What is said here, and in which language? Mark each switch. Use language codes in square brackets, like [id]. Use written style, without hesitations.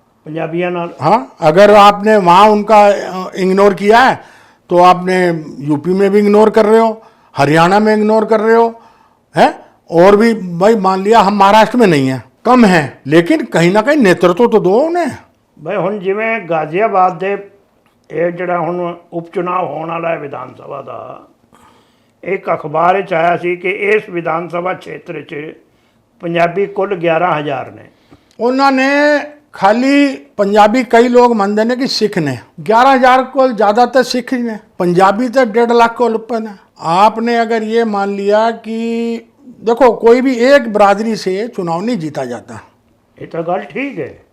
[pa] पंजाबियों नाल। [hi] हाँ, अगर आपने वहाँ उनका इग्नोर किया है तो आपने यूपी में भी इग्नोर कर रहे हो, हरियाणा में इग्नोर कर रहे हो, है। और भी भाई मान लिया हम महाराष्ट्र में नहीं है, कम है, लेकिन कहीं ना कहीं नेतृत्व तो दो उन्हें। [pa] भाई हुण जिवें गाजियाबाद दे ਇਹ ਜਿਹੜਾ ਹੁਣ ਉਪ ਚੁਣਾਵ ਹੋਣ ਵਾਲਾ ਹੈ ਵਿਧਾਨ ਸਭਾ ਦਾ, ਇੱਕ ਅਖਬਾਰ 'ਚ ਆਇਆ ਸੀ ਕਿ ਇਸ ਵਿਧਾਨ ਸਭਾ ਖੇਤਰ 'ਚ ਪੰਜਾਬੀ ਕੁੱਲ 11,000 ਨੇ। ਉਹਨਾਂ ਨੇ [hi] खाली पंजाबी कई लोग मानते हैं कि सिख ने 11,000 को ज़्यादातर सिख ही ने, पंजाबी तो 1.5 लाख को ऊपर है। आपने अगर ये मान लिया कि देखो कोई भी एक बरादरी से चुनाव नहीं जीता जाता, ये तो गल ठीक है।